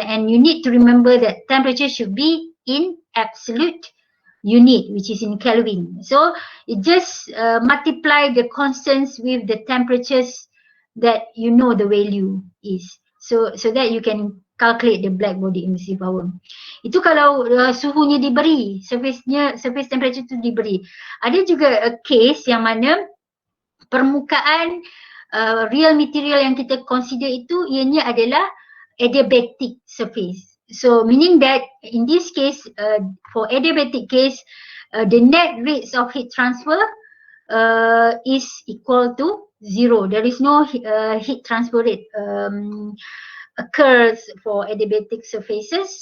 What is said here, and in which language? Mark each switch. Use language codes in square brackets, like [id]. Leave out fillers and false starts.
[en] And you need to remember that temperature should be in absolute unit, which is in Kelvin. So it just multiply the constants with the temperatures that you know the value is, so that you can calculate the black body emissive power. [ms] Itu kalau suhunya diberi, surface temperature tu diberi. Ada juga case yang mana permukaan real material yang kita consider itu ianya adalah adiabatic surface. [en] So meaning that in this case, for adiabatic case, the net rates of heat transfer is equal to 0. There is no heat transfer rate occurs for adiabatic surfaces.